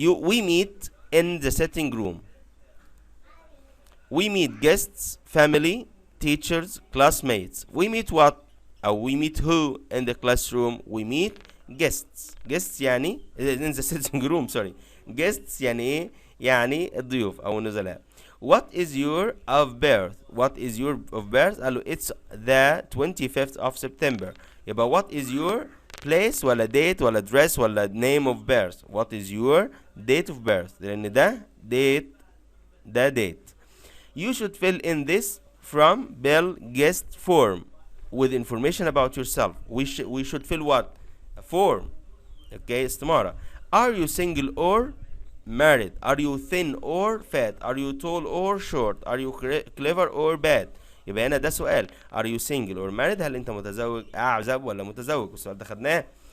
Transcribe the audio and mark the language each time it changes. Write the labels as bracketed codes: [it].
[en] We meet in the sitting room. We meet guests, family, teachers, classmates. We meet what? أو we meet who in the classroom? We meet guests. guests [ar] يعني [en] in the sitting room. sorry. [ar] guests يعني ايه؟ يعني الضيوف أو النزلاء. [en] What is your of birth? What is your of birth؟ قالوا it's the 25th of September. [ar] يبقى [en] what is your place ولا date ولا dress ولا name of birth؟ What is your date of birth؟ [ar] لأن ده date. [en] You should fill in this from Bill guest form with information about yourself. We should fill what؟ A form. Okay, [ar] استمارة. [en] Are you single or married? Are you thin or fat? Are you tall or short? Are you clever or bad؟ [ar] يبقى هنا ده سؤال. [en] Are you single or married؟ [ar] هل انت متزوج اعزب ولا متزوج؟ السؤال ده خدناه.